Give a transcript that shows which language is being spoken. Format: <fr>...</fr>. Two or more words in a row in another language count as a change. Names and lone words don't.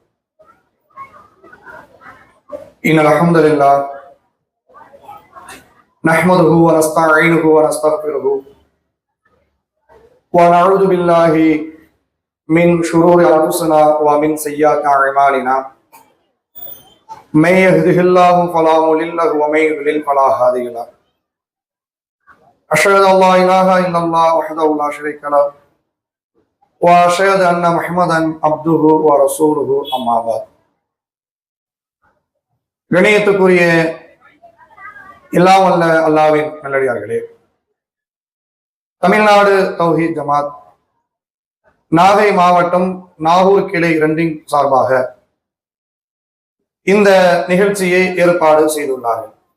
<ar>إن الحمد لله نحمده ونستعينه ونستغفره ونعوذ بالله من شرور أنفسنا ومن سيئات أعمالنا. من يهده الله فلا مضل له ومن يضلل فلا هادي له. أشهد أن لا إله إلا الله وحده لا شريك له وأشهد أن محمدا عبده ورسوله أما بعد.</ar> <ta>கணியத்துக்குரிய எல்லாம் வல்ல அல்லாஹ்வின் நல்லடியார்களே, தமிழ்நாடு தௌஹீத் ஜமாத் நாகை மாவட்டம் நாகூர் கிளை 2 சார்பாக இந்த நிகழ்ச்சியை ஏற்பாடு செய்துள்ளார்கள்.</ta>